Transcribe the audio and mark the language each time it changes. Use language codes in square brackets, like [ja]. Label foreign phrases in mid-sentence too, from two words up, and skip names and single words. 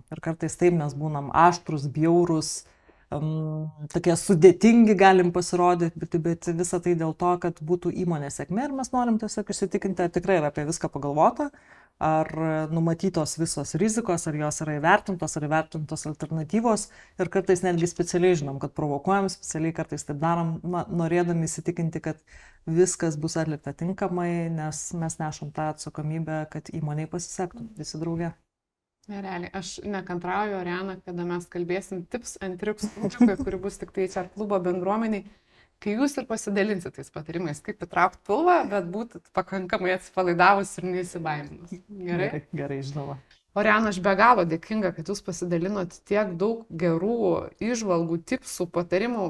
[lt] Ir kartais taip mes būnam aštrus, bjaurus, tokie sudėtingi galim pasirodyti, bet visą tai dėl to, kad būtų įmonės sėkmė, ir mes norim tiesiog įsitikinti, ar tikrai yra apie viską pagalvota, ar numatytos visos rizikos, ar jos yra įvertintos alternatyvos, ir kartais netgi specialiai žinom, kad provokuojam, specialiai kartais taip darom, norėdami įsitikinti, kad viskas bus atlikta tinkamai, nes mes nešam tą atsakomybę, kad įmoniai pasisektų visi drauge. Realiai, aš nekantrauju, Oriana, kada mes kalbėsim [en] tips and tricks, [lt] kuri bus tik tai čia klubo bendruomeniai, kai jūs ir pasidalinsit tais patarimais, kaip įtraukti pilvą, bet būtit pakankamai atsipalaidavus ir neįsibaiminus. Gerai? Gerai, žinoma. Oriana, aš be galo dėkinga, kad jūs pasidalinot tiek daug gerų įžvalgų, tipsų, patarimų.